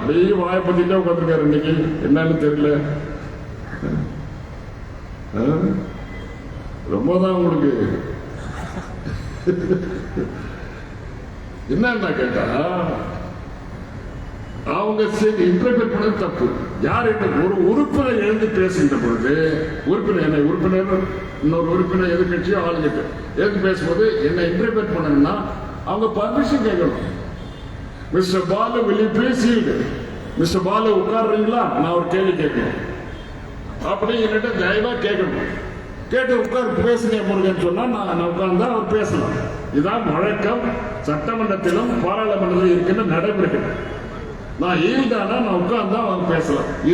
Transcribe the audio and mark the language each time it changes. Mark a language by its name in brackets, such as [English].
[Tamil] அப்படியே வாயை பத்திட்டே உட்காந்துருக்காரு. இன்னைக்கு என்னன்னு தெரியல, ரொம்பதான் உங்களுக்கு என்ன கேட்டா, அவங்க இன்டர்பிரேட் பண்ணது தப்பு. யார் ஒரு உறுப்பினர் எழுந்து பேசுகின்ற பொழுது, உறுப்பினர் இன்னொரு உறுப்பினர் எதிர்கட்சியோ ஆளுகிட்ட எழுந்து பேசும்போது என்ன இன்டர்பிரேட் பண்ணணும்னா அவங்க பர்மிஷன் கேட்கணும். [English] Mister Balu will you please yield? [Tamil] Mister Balu உட்கார்றீங்களா, நான் ஒரு கேள்வி கேட்கணும் அப்படி என்கிட்ட தயவா கேட்கணும். கேட்டு உட்கார் பேசுங்க முருகன் சொன்னா நான் உட்கார்ந்தா அவர் பேசலாம். இதுதான் வழக்கம். சட்டமன்றத்திலும் பாராளுமன்றத்திலும் இருக்கின்ற நடைமுறை. நான் ஈல்டானா நான் உட்கார்ந்தா அவங்க பேசலாம்.